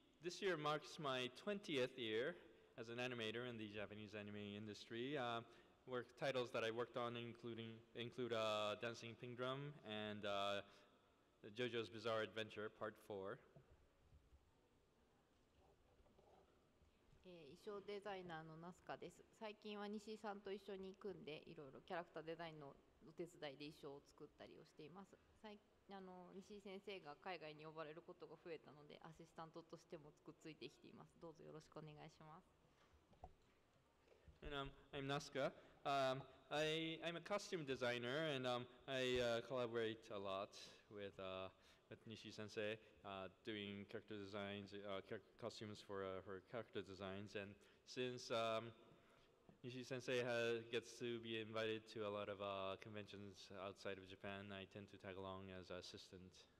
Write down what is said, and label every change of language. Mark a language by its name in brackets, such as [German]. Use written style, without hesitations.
[English] This year marks my 20th year as an animator in the Japanese anime industry. Work titles that I worked on include Dancing Pink Drum and JoJo's Bizarre Adventure Part 4. [Japanese] 衣装デザイナーのナスカです。最近は西井さんと一緒に組んでいろいろキャラクターデザインのお手伝いで衣装を作ったりをしています。西井先生が海外に呼ばれることが増えたのでアシスタントとしてもくっついてきています。どうぞよろしくお願いします。 [English] And I'm Nasuka. I'm a costume designer, and I collaborate a lot with Nishii Sensei, doing character designs, costumes for her character designs. And since Nishii Sensei gets to be invited to a lot of conventions outside of Japan, I tend to tag along as an assistant.